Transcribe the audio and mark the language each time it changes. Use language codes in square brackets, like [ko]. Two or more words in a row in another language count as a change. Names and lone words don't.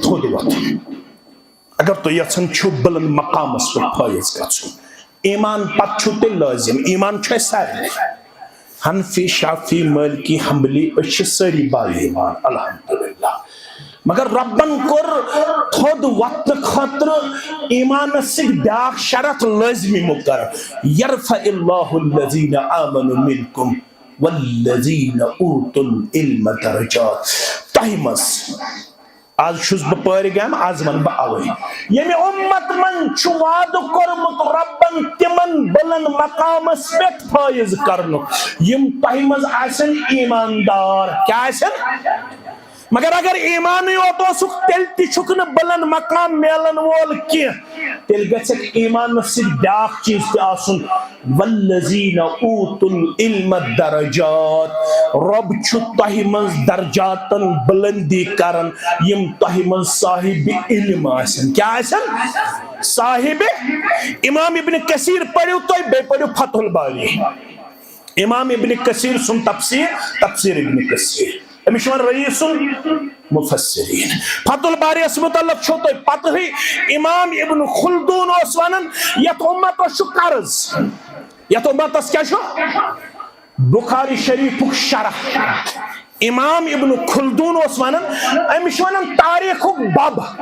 [ks] تھوٚد وۄتھُن اگر تُہۍ یژھان چھِو بلند مقامس پٮ۪ٹھ فٲیض گژھُن ایمان پتہٕ چھُ تیٚلہِ لٲزم ایمان چھُ اَسہِ سارنٕے حنفی شافی مالکی حنبلی أسۍ چھِ سٲری با ایمان الحمدللہ مگر ربن کوٚر تھوٚد وۄتھنہٕ خٲطرٕ ایمانس سۭتۍ بیاکھ شرط لٲزمی مقرر [ar] یرفع اللہ الذین آمنوا منکم والذین اوتوا العلم درجات [ks] تۄہہِ منٛز آز چھُس بہٕ پٲرِگام آز ونہٕ بہٕ اوے ییٚمہِ اُمت منٛز چھُ وعدٕ کوٚرمُت رۄبن تِمن بلند مقامس پٮ۪ٹھ فٲیض کرنُک یِم تۄہہِ منٛز آسن ایماندار کیٛاہ آسن مگر اگر ایمانٕے یوت اوسُکھ تیٚلہِ تہِ چھُکھ نہٕ بلند مقام میلن وول کینٛہہ تیٚلہِ گژھکھ ایمانس سۭتۍ بیاکھ چیٖز تہِ آسُن [ar] والذین اوتوا العلم [ks] درجات رۄب چھُ تۄہہِ منٛز درجاتن بلندی کران یِم تۄہہِ منٛز صاحب علم آسن کیٛاہ آسن صاحب امام ابن کثیر پٔرِو تُہۍ بیٚیہِ پٔرِو فتح الباری امام ابن کثیر سُنٛد تفسیر ابن کثیر أمِس چھُ وَنان [ar] رئیٖس المفسرین [ks] فتح الباری یس متعلق چھو تۄہہِ پتہٕے امام ابن خلدون اوس ونان یتھ اُمتس چھُ قرض یتھ اُمتس کیٛاہ چھُ بخاری شریفُک شرح امام ابن خلدون اوس ونان أمِس چھُ ونان تاریخُک بب